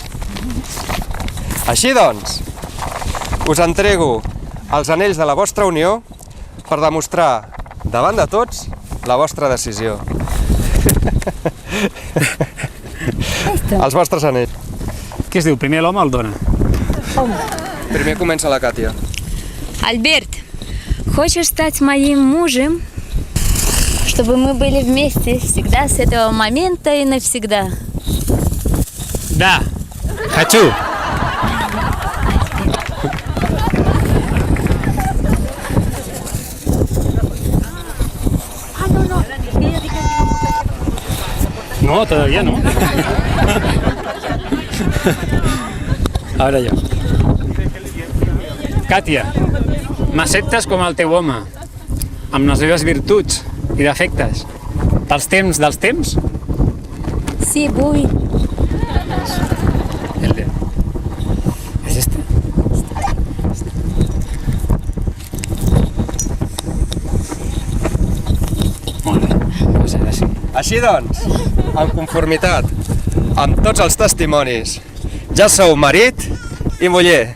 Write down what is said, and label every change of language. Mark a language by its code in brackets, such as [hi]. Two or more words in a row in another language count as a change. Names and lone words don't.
[ca] Així doncs, us entrego els anells de la vostra unió per demostrar davant de tots la vostra decisió. Els vostres anells. Què es diu? Primer l'home o el dona? Primer comença la Càtia. [ru] Альберт, хочешь стать моим мужем? Чтобы мы были вместе всегда с этого момента и навсегда. Да, хочу. [es] No, todavía no. Ahora yo. [ca] Càtia, m'acceptes com el teu home, amb les meves virtuts i defectes, dels temps? Sí, [es] voy. ¿Es este? [ca] Molt bé, doncs ara sí. Així doncs, en conformitat amb tots els testimonis, ja sou marit i muller.